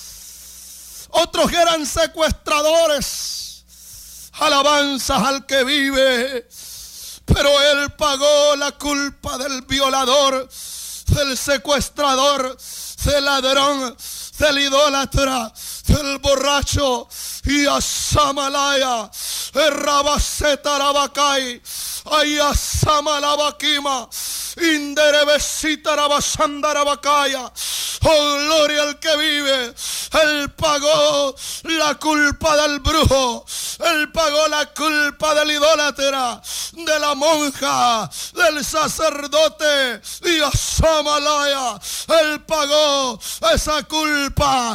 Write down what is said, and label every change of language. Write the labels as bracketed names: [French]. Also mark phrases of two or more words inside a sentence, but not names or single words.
[Spanish] Otros eran secuestradores. Alabanzas al que vive. Pero Él pagó la culpa del violador, del secuestrador, del ladrón, del idólatra, del borracho. Y a Samalaya, Rabaceta Rabacay, Aya Samalabakima, Inderebesita Rabasanda Rabacaya. Oh, gloria al que vive. Él pagó la culpa del brujo, Él pagó la culpa del idólatra, de la monja, del sacerdote. Y a Samalaya, Él pagó esa culpa.